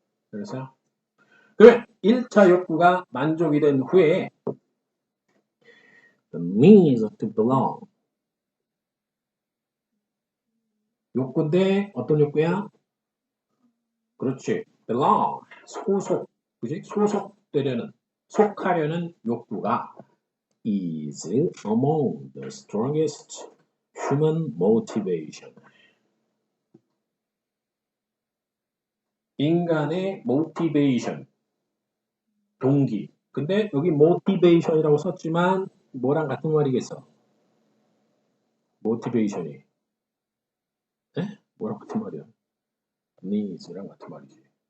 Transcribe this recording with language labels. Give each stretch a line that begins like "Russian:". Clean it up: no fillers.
Korean: 그래서 그러면 1차 욕구가 만족이 된 후에
English: the needs to belong
Korean: 욕구인데 어떤 욕구야? 그렇지. belong 소속 그지? 소속되려는 속하려는 욕구가
English: is among the strongest human motivation.
Korean: 인간의 motivation 동기. 근데 여기 motivation이라고 썼지만 뭐랑 같은 말이겠어? motivation이 뭐랑 같은 말이야? needs랑 같은 말이지.